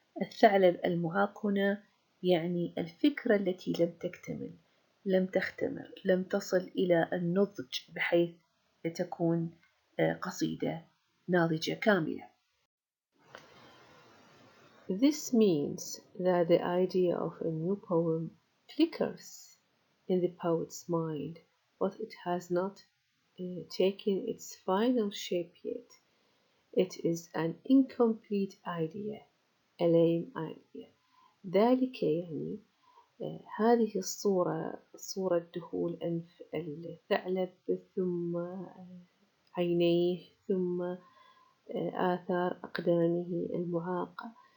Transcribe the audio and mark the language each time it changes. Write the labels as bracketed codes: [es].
[ar] الثعلب المعاق هنا يعني الفكرة التي لم تكتمل لم تختمر لم تصل إلى النضج بحيث تكون قصيدة ناضجة كاملة. [en] This means that the idea of a new poem flickers in the poet's mind, but it has not taken its final shape yet. It is an incomplete idea, a lame idea. [ar] ذلك يعني هذه صورة دخول أنف الثعلب ثم عينيه ثم آثار أقدامه المعاقة.